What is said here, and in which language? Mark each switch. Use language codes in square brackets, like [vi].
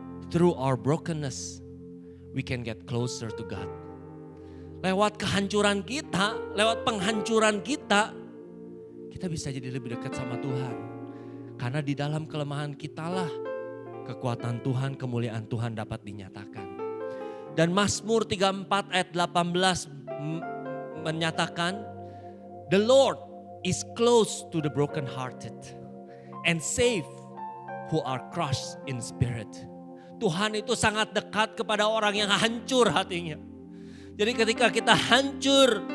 [en] Through our brokenness, we can get closer to God. [id] Lewat kehancuran kita, lewat penghancuran kita, kita bisa jadi lebih dekat sama Tuhan. Karena di dalam kelemahan kitalah kekuatan Tuhan, kemuliaan Tuhan dapat dinyatakan. Dan Mazmur 34 ayat 18 menyatakan, [en] the Lord is close to the brokenhearted and save who are crushed in spirit. [id] Tuhan itu sangat dekat kepada orang yang hancur hatinya. Jadi ketika kita hancur,